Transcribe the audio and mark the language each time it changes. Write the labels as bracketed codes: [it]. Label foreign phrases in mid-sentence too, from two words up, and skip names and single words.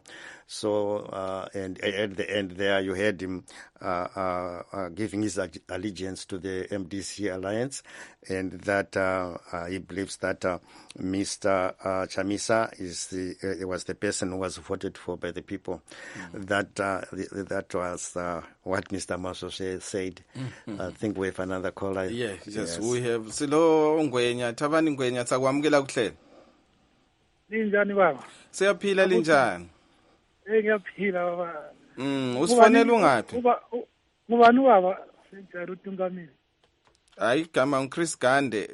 [en] So and at the end there, you heard him giving his allegiance to the MDC alliance, and that he believes that Mr. Chamisa was the person who was voted for by the people. That was what Mr. Maso said. I think we have another caller. Yes, we have. [nd] Silo Ngwenya, Tabani Ngwenya, Sakwamukela kuhlelo. Linjani baba? Siyaphila linjani? Ngiyaphila baba. Usifonela ungaphi? Ngubani baba? Senjalo uTungamile. Hayi gama uChris Gande.